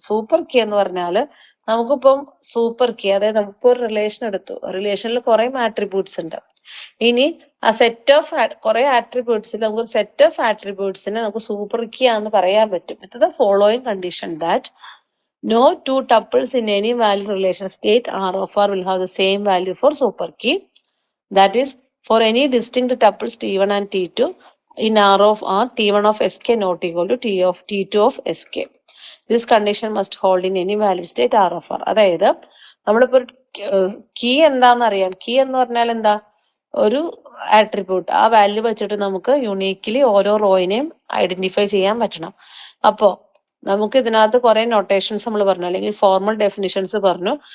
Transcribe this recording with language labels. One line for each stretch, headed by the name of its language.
Malayalam: Super key എന്ന് പറഞ്ഞാല് നമുക്കിപ്പം സൂപ്പർ കീ, അതായത് നമുക്കിപ്പോ ഒരു റിലേഷൻ എടുത്തു, റിലേഷനിൽ കുറെ ആട്രിബ്യൂട്ട്സ് ഉണ്ട്. ഇനി ആ സെറ്റ് ഓഫ് കുറെ ആട്രിബ്യൂട്ട്സിൽ നമുക്ക് സെറ്റ് ഓഫ് ആട്രിബ്യൂട്ട്സിനെ നമുക്ക് സൂപ്പർ കീ ആണെന്ന് പറയാൻ പറ്റും
English: With the following condition that no 2 tuples in any value relation state R of R will have the same value for super key. That is, for any distinct tuples T1 and T2 in R of R, T1 of Sk not equal to T2 of Sk. This condition must hold in any valid state R of R.
Malayalam: അതായത് നമ്മളിപ്പോ key എന്താണെന്ന് അറിയാം. Key എന്ന് പറഞ്ഞാൽ എന്താ? ഒരു attribute. ആ value വെച്ചിട്ട് നമുക്ക് യുണീക്ക്ലി ഓരോ റോയിനെയും ഐഡന്റിഫൈ ചെയ്യാൻ പറ്റണം. അപ്പോ നമുക്ക് ഇതിനകത്ത് കുറെ നൊട്ടേഷൻസ് നമ്മൾ പറഞ്ഞു, അല്ലെങ്കിൽ ഫോർമൽ ഡെഫിനിഷൻസ് പറഞ്ഞു.